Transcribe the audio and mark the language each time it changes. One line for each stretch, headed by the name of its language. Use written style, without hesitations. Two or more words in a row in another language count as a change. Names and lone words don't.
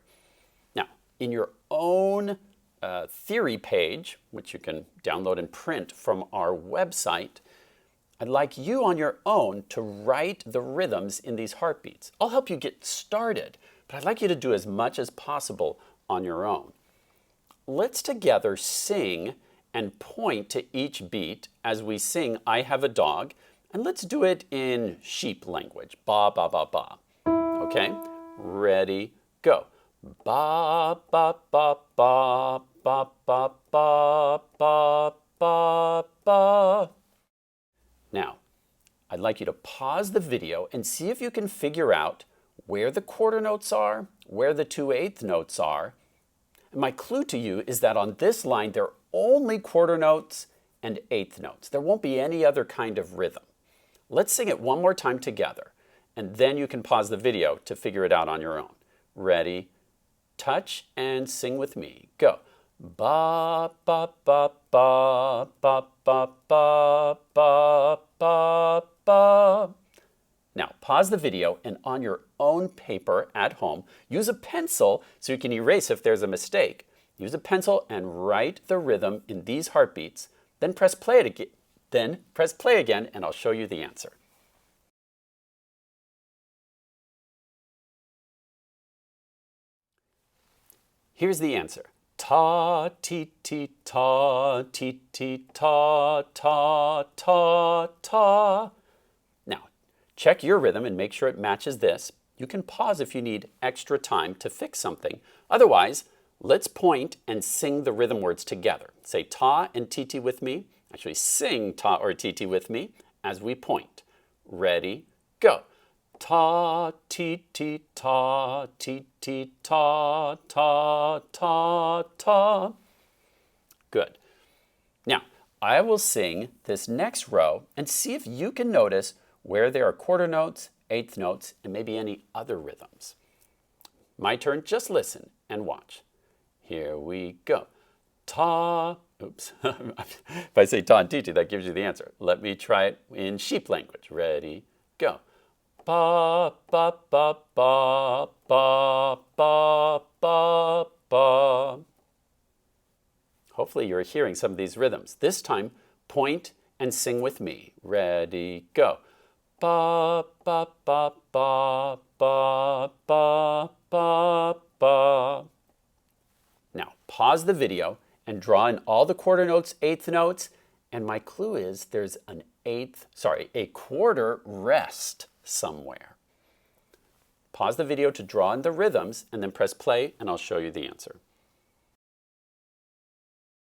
English: Now, in your own theory page, which you can download and print from our website, I'd like you on your own to write the rhythms in these heartbeats. I'll help you get started, but I'd like you to do as much as possible on your own. Let's together sing and point to each beat as we sing I Have a Dog, and let's do it in sheep language. Ba, ba, ba, ba. Okay? Ready, go. Ba, ba, ba, ba, ba, ba, ba, ba, ba, ba. Now, I'd like you to pause the video and see if you can figure out where the quarter notes are, where the 2/8 notes are. And my clue to you is that on this line, there are only quarter notes and 1/8 notes. There won't be any other kind of rhythm. Let's sing it one more time together, and then you can pause the video to figure it out on your own. Ready? Touch and sing with me. Go. Ba, ba, ba, ba, ba, ba, ba, ba, ba, ba. Now, pause the video and on your own paper at home, use a pencil so you can erase if there's a mistake. Use a pencil and write the rhythm in these heartbeats, then press play again, and I'll show you the answer. Here's the answer. Ta, ti, ti, ta, ti, ti, ta, ta, ta, ta. Now, check your rhythm and make sure it matches this. You can pause if you need extra time to fix something. Otherwise, let's point and sing the rhythm words together. Say ta and ti with me. Actually, sing ta or ti with me as we point. Ready, go. Ta, ti, ti, ta, ti, ti, ta, ta, ta, ta. Good. Now, I will sing this next row and see if you can notice where there are quarter notes, 1/8 notes, and maybe any other rhythms. My turn, just listen and watch. Here we go. Ta, oops. If I say ta and ti, that gives you the answer. Let me try it in sheep language. Ready, go. Ba, ba, ba, ba, ba, ba, ba, ba. Hopefully you're hearing some of these rhythms. This time, point and sing with me. Ready, go. Ba, ba, ba, ba, ba, ba, ba, ba. Now, pause the video and draw in all the quarter notes, 1/8 notes, and my clue is there's a quarter rest somewhere. Pause the video to draw in the rhythms and then press play and I'll show you the answer.